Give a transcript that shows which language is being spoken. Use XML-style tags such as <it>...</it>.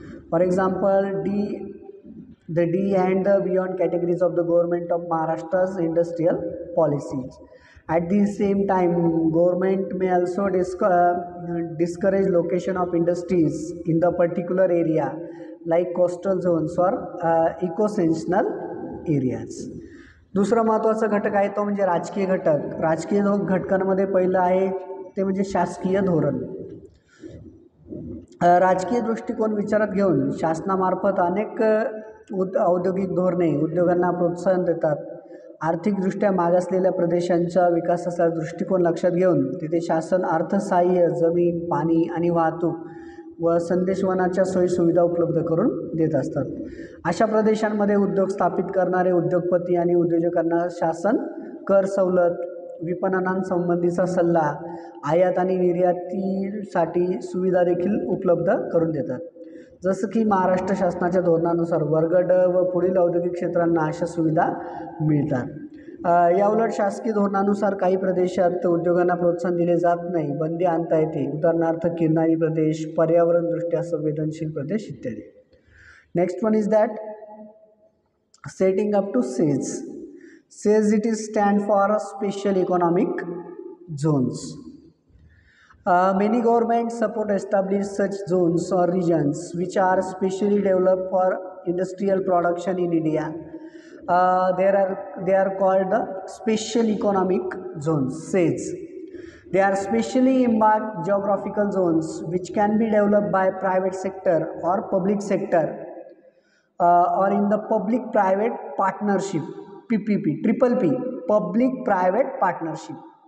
<en>For example, the D and the beyond categories of the government of Maharashtra's industrial policies. At the same time, government may also discourage location of industries in the particular area like coastal zones or eco-sensational areas.</en> <mr>दुसरा महत्त्वाचा घटक आहे तो म्हणजे राजकीय घटक. राजकीय घटकांमध्ये पहिलं आहे ते म्हणजे शासकीय धोरण. राजकीय दृष्टिकोन विचारात घेऊन शासनामार्फत अनेक औद्योगिक धोरणे उद्योगांना प्रोत्साहन देतात. आर्थिकदृष्ट्या मागासलेल्या प्रदेशांच्या विकासाचा दृष्टिकोन लक्षात घेऊन तिथे शासन अर्थसहाय्य, जमीन, पाणी आणि वाहतूक व संदेशवहनाच्या सोयीसुविधा उपलब्ध करून देत असतात. अशा प्रदेशांमध्ये उद्योग स्थापित करणारे उद्योगपती आणि उद्योजकांना शासन कर सवलत, विपणनासंबंधीचा सल्ला, आयात आणि निर्यातीसाठी सुविधा देखील उपलब्ध करून देतात. जसं की महाराष्ट्र शासनाच्या धोरणानुसार वर्ग ड व पुढील औद्योगिक क्षेत्रांना अशा सुविधा मिळतात. याउलट शासकीय धोरणानुसार काही प्रदेशात उद्योगांना प्रोत्साहन दिले जात नाही, बंदी आणता येते. उदाहरणार्थ किनारी प्रदेश, पर्यावरणदृष्ट्या संवेदनशील प्रदेश इत्यादी.</mr> <en>Next one is that setting up to SEZ. SEZ it is stand for special economic zones. Many governments support establish such zones or regions which are specially developed for industrial production in India. They are called the special economic zones, SEZ. They are specially marked geographical zones which can be developed by private sector or public sector or in the public-private partnership, PPP, triple P, public-private partnership.</en>